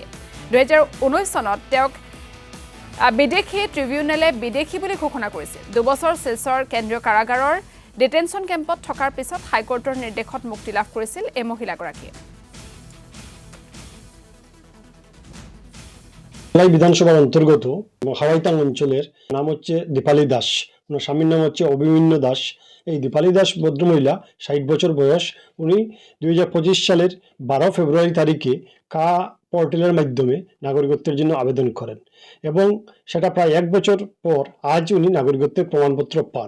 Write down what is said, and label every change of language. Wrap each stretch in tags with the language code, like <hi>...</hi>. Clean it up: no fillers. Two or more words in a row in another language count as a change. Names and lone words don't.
<as>২০১৯ চনত তেওঁক বিদেশী ট্ৰিবিউনেলে বিদেশী বুলি ঘোষণা কৰিছিল। ২ বছৰ শিলচৰ কেন্দ্ৰীয় কাৰাগাৰৰ ডিটেনশ্যন কেম্পত থকাৰ পিছত হাইকোৰ্টৰ নিৰ্দেশত মুক্তি লাভ কৰিছিল এই মহিলাগৰাকীয়ে।</as> <bn>ধলাই বিধানসভার অন্তর্গত হাওয়াইতাং অঞ্চলের নাম হচ্ছে দীপালী দাস, ওনার স্বামীর নাম হচ্ছে অভিমন্যু দাস। এই দীপালী দাস ভদ্রমহিলা ৬০ বছর বয়স। উনি ২০২৫ সালের ১২ ফেব্রুয়ারি তারিখে কা পোর্টালের মাধ্যমে নাগরিকত্বের জন্য আবেদন করেন এবং সেটা প্রায় ১ বছর পর আজ উনি নাগরিকত্বের প্রমাণপত্র পান।</bn>